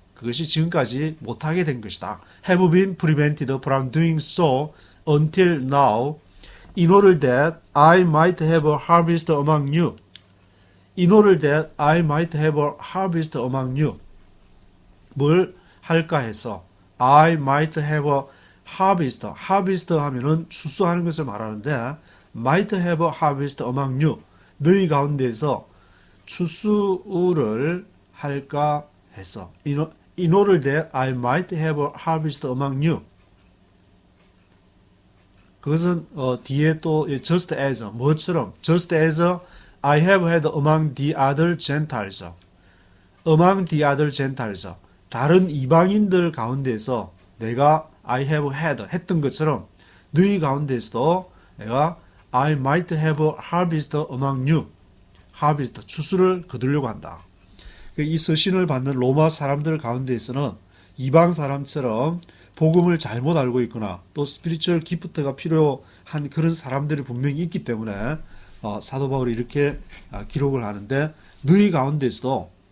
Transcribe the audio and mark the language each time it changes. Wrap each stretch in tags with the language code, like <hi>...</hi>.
<ko>그것이 지금까지 못하게 된 것이다.</ko> <en>have been prevented from doing so until now, in order that I might have a harvest among you. In order that I might have a harvest among you.</en> <ko>뭘 할까 해서</ko> <en>I might have a harvest. harvest</en> <ko>하면은 추수하는 것을 말하는데</ko> <en>might have a harvest among you.</en> <ko>너희 가운데서 추수를 할까 해서</ko> <en>in order that I might have a harvest among you.</en> <ko>그것은 뒤에 또</ko> <en>just as 뭐처럼 just as I have had among the other Gentiles. among the other Gentiles.</en> <ko>다른 이방인들 가운데서 내가</ko> <en>I have had</en> <ko>했던 것처럼 너희 가운데서도 내가</ko> <en>I might have a harvest among you.</en> <ko>harvest 추수를 거두려고 한다. 이 서신을 받는 로마 사람들 가운데에서는 이방 사람처럼 복음을 잘못 알고 있거나 또 스피리추얼 기프트가 필요한 그런 사람들이 분명히 있기 때문에 사도 바울이 이렇게 기록을 하는데 너희 가운데서도</ko>